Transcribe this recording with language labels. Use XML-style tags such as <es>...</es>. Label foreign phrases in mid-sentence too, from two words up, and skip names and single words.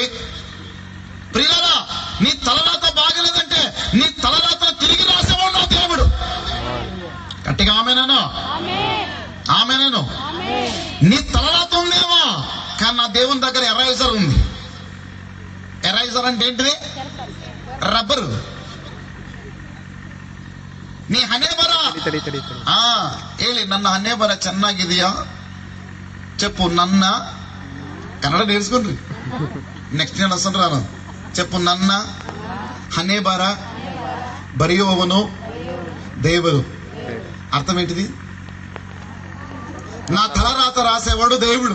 <te>ప్రియులారా, నీ తలరాత బాగలేదంటే నీ తలరాతను తిరిగి రాసేవాడు నా దేవుడు. గట్టిగా ఆమేనను, ఆమేనను. నీ తలరాత ఉందేమో, కానీ నా దేవుని దగ్గర ఎరైజర్ ఉంది. ఎరైజర్ అంటే ఏంటిది? రబ్బరు.</te> <kn>ನೀ ಹಣೆ ಬರ ಹೇಳಿ, ನನ್ನ ಹಣೆ ಬರ ಚೆನ್ನಾಗಿದೆಯಾ చెప్పు.</kn> <te>నన్న కన్నడ నేర్చుకోండి, నెక్స్ట్ నేను వస్తాను రాను.</te> <kn>చెప్పు, ನನ್ನ ಹಣೆ ಬರ ಬರಿಯುವವನು దేవుడు.</kn> <te>అర్థం ఏంటిది? నా తలరాత రాసేవాడు దేవుడు.</te>